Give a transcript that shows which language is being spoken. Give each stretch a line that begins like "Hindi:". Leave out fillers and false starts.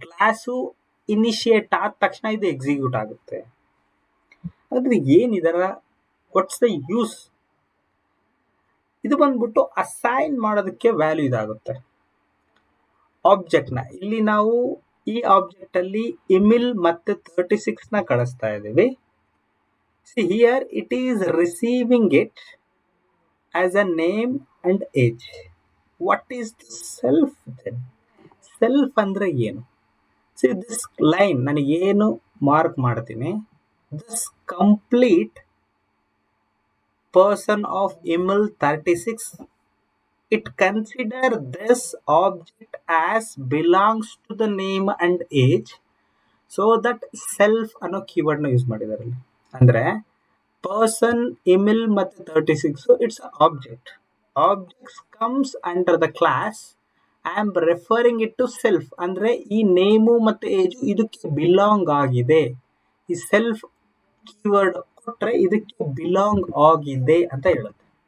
Kannada: Class initiate ಆದ ತಕ್ಷಣ ಇದು ಎಕ್ಸಿಕ್ಯೂಟ್ ಆಗುತ್ತೆ. ಆದರೆ ಏನಿದರ
English: what's the use
Kannada: ಇದು ಬಂದ್ಬಿಟ್ಟು ಅಸೈನ್ ಮಾಡೋದಕ್ಕೆ ವ್ಯಾಲ್ಯೂ ಇದಾಗುತ್ತೆ. ಆಬ್ಜೆಕ್ಟ್ನ ಇಲ್ಲಿ ನಾವು ಈ ಆಬ್ಜೆಕ್ಟ್ ಅಲ್ಲಿ ಇಮಿಲ್ ಮತ್ತೆ 36 ನ ಕಳಿಸ್ತಾ ಇದ್ದೀವಿ.
English: See here it is receiving it as a name and age. What is the self then? Self
Kannada: ಅಂದ್ರೆ ಏನು?
English: See this line
Kannada: ನನಗೆ ಏನು ಮಾರ್ಕ್ ಮಾಡ್ತೀನಿ,
English: this complete person of email 36, it consider this object as belongs to the name and age, so that self
Kannada: ಅನ್ನೋ keyword ನ use ಮಾಡಿದ್ದಾರೆ ಇಲ್ಲಿ. ಅಂದ್ರೆ ಪರ್ಸನ್, ಇಮಿಲ್ ಮತ್ತೆ 36
English: It's object. Objects comes under the class. I am referring it to self.
Kannada: ಅಂದ್ರೆ ಈ name ಮತ್ತೆ age ಇದಕ್ಕೆ ಬಿಲಾಂಗ್ ಆಗಿದೆ. ಈ ಸೆಲ್ಫ್ ಕೀವರ್ಡ್ ಕೊಟ್ರೆ ಇದಕ್ಕೆ ಬಿಲಾಂಗ್ ಆಗಿದೆ ಅಂತ ಹೇಳುತ್ತೆ.